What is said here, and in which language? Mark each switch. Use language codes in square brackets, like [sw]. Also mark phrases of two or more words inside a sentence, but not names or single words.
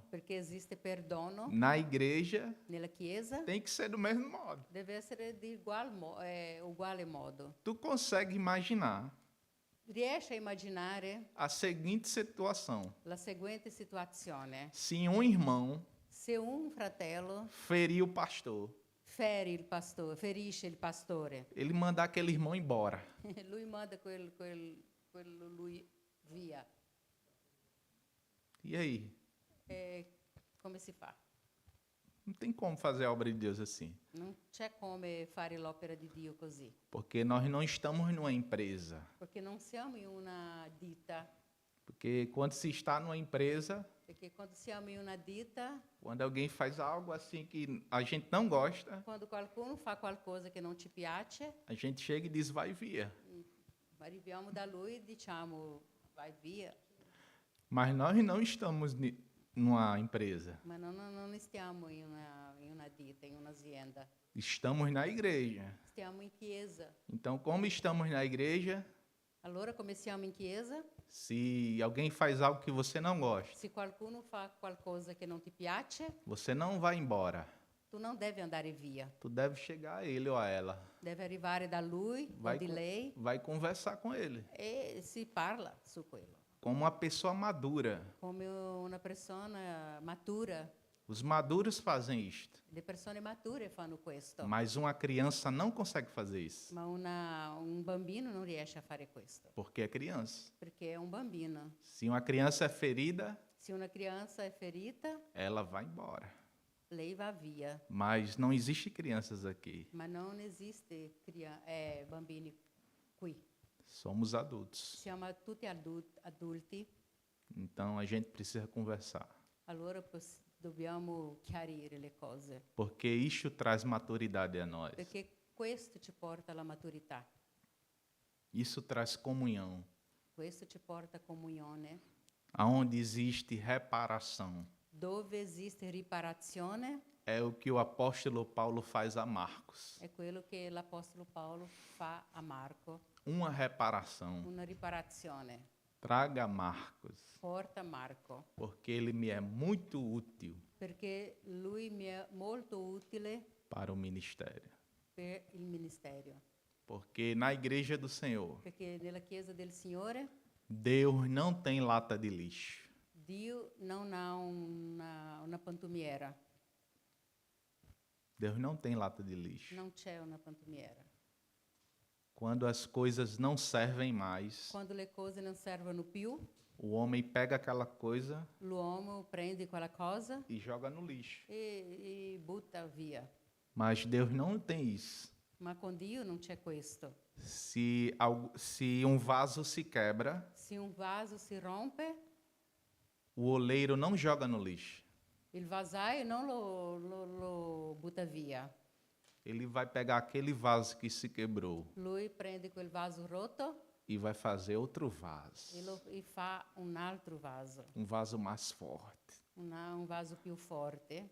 [it] perché esiste perdono. [pt] Na igreja [it] Nella Chiesa [pt] tem que ser do mesmo modo. [it] deve essere di uguale modo. [pt] Tu consegue imaginar [it] Riesci a immaginare [pt] a seguinte situação: [it] la seguente situazione. [pt] se um irmão [it] Se un fratello [pt] ferir o pastor, [it] ferisce il pastore, [pt] ele mandar aquele irmão embora. [it] lui manda quello lui via. [pt] E aí? [it] Come si fa? [pt] Não tem como fazer a obra de Deus assim. [it] Non c'è come fare l'opera di Dio così, [pt] Porque nós não estamos numa empresa. [it] perché non siamo in una ditta, [pt] Porque quando se está numa empresa, [it] perché quando siamo in una ditta, [pt] quando alguém faz algo assim que a gente não gosta, [it] quando qualcuno fa qualcosa che non ci piace, [pt] a gente chega e diz vai via. [it] arriviamo da lui e diciamo vai via, [pt] Mas nós não estamos numa empresa. [it] ma non stiamo in una ditta, in un'azienda, [pt] Estamos na igreja. [it] stiamo in chiesa. [pt] Então, como estamos na igreja, [it] Allora come siamo in chiesa, [pt] se alguém faz algo que você não gosta, [it] se qualcuno fa qualcosa che non ti piace, [pt] você não vai embora. [it] tu non devi andare via, [pt] Tu deve chegar a ele ou a ela. [it] devi arrivare da lui o di lei [pt] Vai conversar com ele. [it] e si parla su quello, [pt] Como uma pessoa madura. [it] come una persona matura. [pt] Os maduros fazem isto. [it] Le persone mature fanno questo, [pt] Mas uma criança não consegue fazer isso. [it] ma un bambino non riesce a fare questo, [pt] Porque é criança. [it] perché è un bambino. [pt] Se uma criança é ferida, [it] Se una crianza è ferita, [pt] ela vai embora. [it] lei va via, [pt] Mas não existe crianças aqui. [it] ma non esiste bambini qui. [pt] Somos adultos. [it] Siamo tutti adulti, [pt] Então a gente precisa conversar. [it] allora dobbiamo chiarire le cose, [pt] Porque isto traz maturidade a nós. [it] perché questo ci porta alla maturità, [pt] Isso traz comunhão. [it] questo ci porta a comunione, [pt] Aonde existe reparação. [it] dove esiste riparazione, [pt] É o que o apóstolo Paulo faz a Marcos. [it] è quello che l'Apostolo Paolo fa a Marco, [pt] Uma reparação. [it] una riparazione. [pt] Traga Marcos, [it] Porta Marco, [pt] porque ele me é muito útil [it] perché lui mi è molto utile [pt] para o ministério. [it] per il ministero, [pt] Porque na igreja do Senhor, [it] perché nella Chiesa del Signore [pt] Deus não tem lata de lixo. [it] Dio non ha una pantumiera, [pt] Deus não tem lata de lixo. [it] non c'è una pantumiera. [pt] Quando as coisas não servem mais, [it] Quando le cose non servono più, [pt] o homem pega aquela coisa [it] l'uomo prende quella cosa [pt] e joga no lixo. [it] e butta via. [pt] Mas Deus não tem isso. [it] Ma con Dio non c'è questo. [pt] Se um vaso se quebra, [it] Se un vaso si rompe, [pt] o oleiro não joga no lixo. [it] il vasaio non lo butta via. [pt] Ele vai pegar aquele vaso que se quebrou [it] Lui prende quel vaso rotto [pt] e vai fazer outro vaso. [it] e fa un altro vaso, [pt] Um vaso mais forte. [it] un vaso più forte.